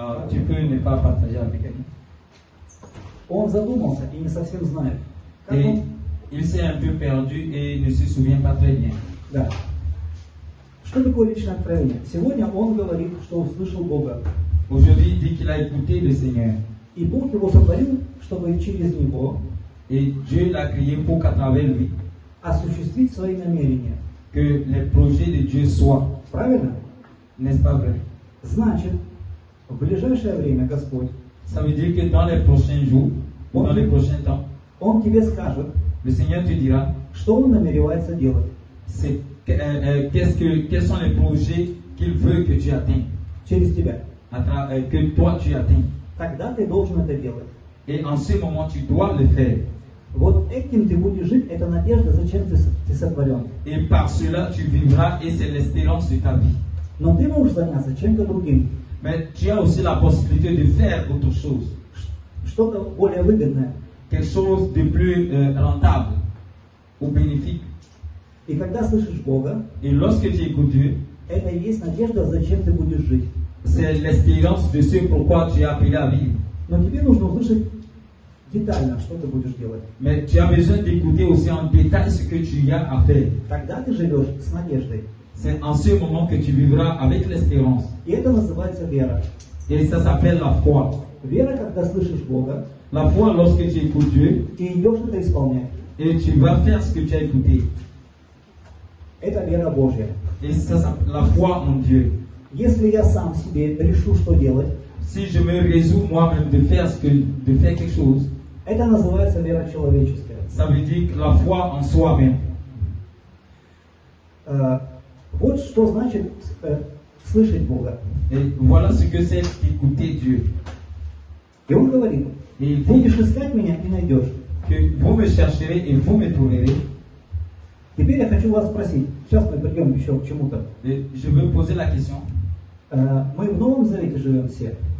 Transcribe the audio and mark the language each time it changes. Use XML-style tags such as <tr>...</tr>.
<fr>Tu peux ne pas partager avec elle.</fr> <ru>Он задумался и не совсем знает. Как</ru> <fr>Et</fr> <ru>он?</ru> <fr>il s'est un peu perdu et ne se souvient pas très bien.</fr> <ru>Да. Что такое личное откровение? Сегодня он говорит, что услышал Бога.</ru> <fr>Aujourd'hui, il dit qu'il a écouté le Seigneur.</fr> <ru>И Бог его сотворил, чтобы через него</ru> <fr>Et Dieu l'a créé pour qu'à travers lui,</fr> <ru>осуществить свои намерения.</ru> <fr>que les projets de Dieu soient.</fr> <ru>Правильно?</ru> <fr>N'est-ce pas vrai?</fr> <ru>Значит, в ближайшее время Господь,</ru> <fr>Ça veut dire que dans les prochains jours, ou dans les prochains temps,</fr> <ru>Он тебе скажет,</ru> <fr>le Seigneur te dira,</fr> <ru>что Он намеревается делать</ru> <fr>quels sont les projets qu'il veut que tu atteignes,</fr> <ru>через тебя.</ru> <fr>que toi tu atteignes.</fr> <ru>Тогда ты должен это делать.</ru> <fr>Et en ce moment, tu dois le faire.</fr> <ru>Вот этим ты будешь жить, это надежда, зачем ты сотворен.</ru> <fr>Et par cela, tu vivras et c'est l'espérance de ta vie.</fr> <ru>Но ты можешь заняться чем-то другим,</ru> <fr>Mais tu as aussi la possibilité de faire autre chose.</fr> <ru>что-то более выгодное.</ru> <fr>Quelque chose de plus rentable ou bénéfique.</fr> <ru>И когда слышишь Бога,</ru> <fr>Et lorsque tu écoutes Dieu,</fr> <ru>это и есть надежда, зачем ты будешь жить.</ru> <fr>c'est l'espérance de ce pourquoi tu es appelé à vivre.</fr> <ru>Но тебе нужно услышать детально, что ты будешь делать.</ru> <fr>Mais tu as besoin d'écouter aussi en détail ce que tu as à faire.</fr> <ru>Тогда ты живешь с надеждой.</ru> <fr>C'est en ce moment que tu vivras avec l'espérance.</fr> <ru>И это называется вера.</ru> <fr>Et ça s'appelle la foi.</fr> <ru>Вера, когда слышишь Бога,</ru> <fr>La foi lorsque tu écoutes Dieu</fr> <ru>и идешь это исполнять.</ru> <fr>et tu vas faire ce que tu as écouté.</fr> <ru>Это вера Божья.</ru> <fr>Et ça, la foi en Dieu.</fr> <ru>Если я сам себе решу, что делать,</ru> <fr>Si je me résous moi-même de faire quelque chose,</fr> <ru>это называется вера человеческая.</ru> <fr>ça veut dire que la foi en soi-même.</fr> <ru>Вот что значит слышать Бога.</ru> <fr>Et voilà ce que c'est d'écouter Dieu.</fr> <ru>И он говорит,</ru> <fr>Et il dit</fr> <ru>будешь искать меня и найдешь.</ru> <fr>que vous me chercherez et vous me trouverez.</fr> <ru>Теперь я хочу вас спросить, сейчас мы придем еще к чему-то.</ru> <fr>Et je veux poser la question.</fr> <ru>Мы в Новом Завете живем все.</ru>